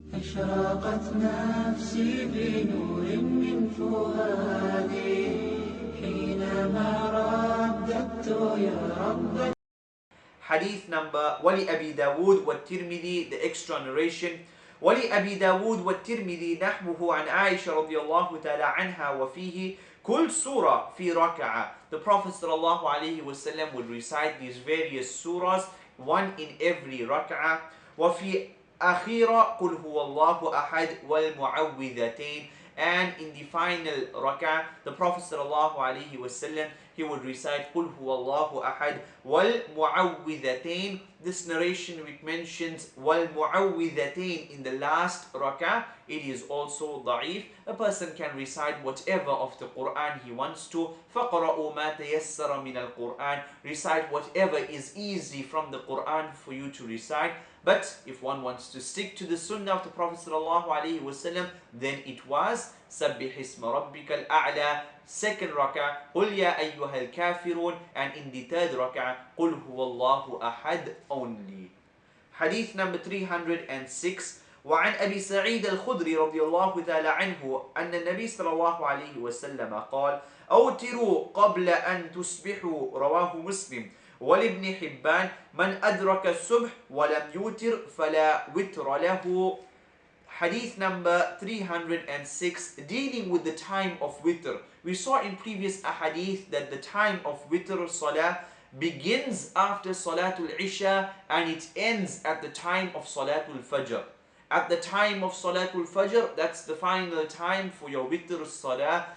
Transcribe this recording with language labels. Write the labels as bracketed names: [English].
[Arabic] أشرقت نفسي بنور من فؤادي حينما رددت يا رب. [English] Hadith number [Arabic] ولأبي داود والترمذي, [English] the extra narration. [Arabic] ولأبي داود والترمذي نحوه عن عائشة رضي الله تعالى عنها وفيه كل سورة في ركعة. [English] The Prophet sallallahu alaihi wasallam would recite these various surahs, one in every rak'ah. [Arabic] وفي أخيرة قل هو الله أحد والمعوذتين. [English] And in the final rak'ah, the Prophet sallallahu alaihi wasallam, he would recite [Arabic] قل هو الله أحد والمعوذتين. [English] This narration which mentions والمعوذتين in the last rak'ah, it is also da'if. A person can recite whatever of the Quran he wants to. [Arabic] فَقْرَأُوا مَا تَيَسَّرَ مِنَ الْقُرْآنِ. [English] Recite whatever is easy from the Quran for you to recite. But if one wants to stick to the sunnah of the Prophet sallallahu alaihi wasallam, then it was [Arabic] سَبِّحِ اسْمَ رَبِّكَ الْأَعْلَى, [English] second rak'ah, [Arabic] قُلْ يَا أَيُّهَا الْكَافِرُونَ, [English] and in the third rak'ah, [Arabic] قُلْ هُوَ اللَّهُ أَحَدٌ [English] only. Hadith number 306. [Arabic] وعن أبي سعيد الخدري رضي الله تعالى عنه أن النبي صلى الله عليه وسلم قال أوتروا قبل أن تصبحوا رواه مسلم. ولابن حبان من أدرك الصبح ولم يوتر فلا وتر له. [English] Hadith number 306, dealing with the time of witr. We saw in previous ahadith that the time of witr salah begins after Salatul Isha and it ends at the time of Salatul Fajr. At the time of Salatul Fajr, that's the final time for your witr salah.